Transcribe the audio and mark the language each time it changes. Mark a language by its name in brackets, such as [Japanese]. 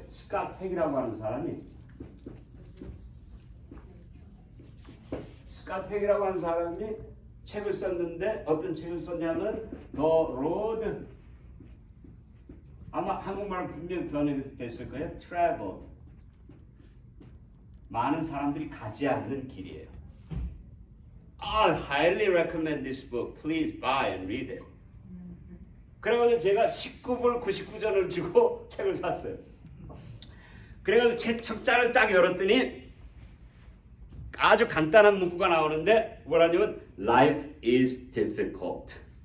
[Korean] 스캇 팩이라고 하는 사람이 스캇 팩이라고 하는 사람이 책을 썼는데 어떤 책을 썼냐면 더 로드, 아마 한국말로 분명히 번역됐을 거예요. [English] Travel. [Korean] 많은 사람들이 가지 않는 길이에요. [English] I highly recommend this book. Please buy and read it. [Korean] 그래가지고 제가 19불 99전을 주고 책을 샀어요. 그래가지고 책 책자를 딱 열었더니 아주 간단한 문구가 나오는데 뭐라냐면 [English] Life is difficult.